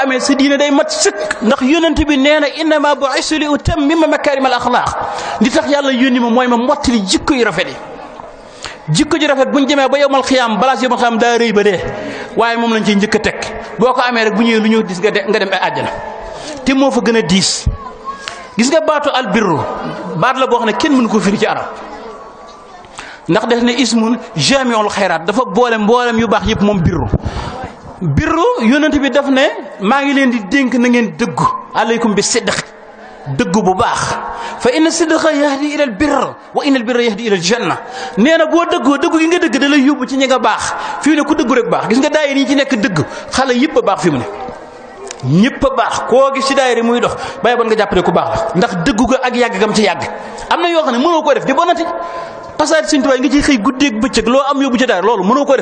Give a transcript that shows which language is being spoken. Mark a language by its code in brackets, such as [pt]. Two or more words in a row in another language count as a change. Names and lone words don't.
[wo] amee sa diine day mat sëkk ndax yonent bi nee na [ar] إنما بعثت لأتمم مكارم الأخلاق [wo] li tax yàlla yónni ma mooy ma mottali jikko yu rafet yi jikko ji rafet bu ñu demee ba [ar] يوم القيامة [wo] balaas [ar] يوم القيامة [wo] daa rëy ba dee waaye moom lañ ciy njëkk a teg boo ko amee rek bu ñëwee lu ñëw dis nga dem ay àjjana te moo fa gën a diis gis nga baatu albirru baat la boo xam ne kenn mënu ko firi ci arab ndax def ne [ar] اسم جامع الخيرات [wo] dafa boole mboolem yu baax yëpp moom birru yonent bi daf ne maa ngi leen di dénk na ngeen dëggu [ar] عليكم بالصدق [wo] dëggu bu baax [ar] فإن الصدق يهدي إلى البر وإن البر يهدي إلى الجنة [wo] nee na boo dëggoo dëggu gi nga dëgg da lay yóbbu ci ñi nga baax fii ne ku dëggu rek baax gis nga daayira yi ci nekk dëgg xale yëpp a baax fi mu ne ñëpp a baax koo gis ci daayira muy dox bàyyi bon nga jàppale ku baax la ndax dëggu ga ak yàgg gam ci yàgg am na yoo xam ne mënoo koo def di bonati passage Sëñ Tuubaa nga ciy xëy guddeeg bëccëg loo am yóbbu ci daayira loolu mënoo koo